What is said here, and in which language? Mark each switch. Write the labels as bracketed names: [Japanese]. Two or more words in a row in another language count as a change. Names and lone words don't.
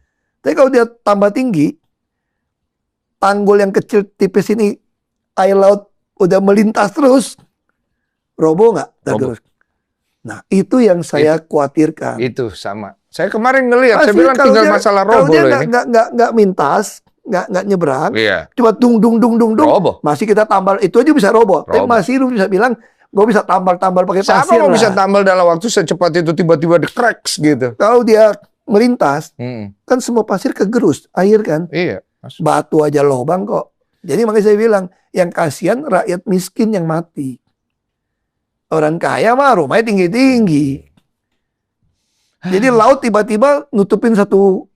[Indonesian] Tapi kalau dia tambah tinggi, tanggul yang kecil tipis ini, air laut udah melintas terus, roboh nggak? Nah, itu yang saya khawatirkan. Itu sama. Saya kemarin ngelihat, saya Pasti bilang kalau tinggal dia- masalah Kalau robo dia loh ini. nggak mintas, nggak nyebrang, Iya, cuma dung dung dung dung dung, robo. masih kita tambal itu aja bisa robo. Tapi Robo. masih lu bisa bilang, gue bisa tambal pakai Siapa pasir mau lah. bisa tambal dalam waktu secepat itu tiba-tiba [English] the cracks [Indonesian] gitu. Kalau dia melintas, Hmm. kan semua pasir kegerus, air kan, Iya. batu aja lobang kok. Jadi makanya saya bilang, yang kasihan rakyat miskin yang mati. Orang kaya mah rumahnya tinggi-tinggi. Jadi laut tiba-tiba nutupin satu